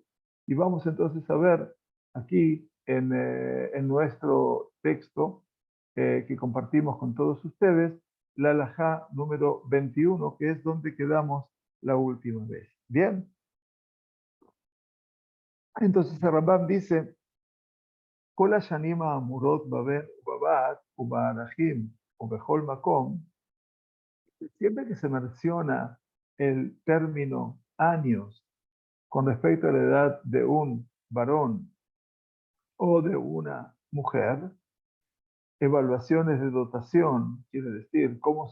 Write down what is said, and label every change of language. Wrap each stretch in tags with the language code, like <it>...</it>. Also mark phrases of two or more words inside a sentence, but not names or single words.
<es>Y vamos entonces a ver aquí en nuestro texto que compartimos con todos ustedes, la halajá número 21, que es donde quedamos la última vez. Bien, entonces el Rambam dice,</es> <he>כל השנים האמורות בבית ובערכין ובכל מקום,</he> <es>siempre que se menciona el término años con respecto a la edad de un varón o de una mujer, evaluaciones de dotación, quiere decir cómo</es>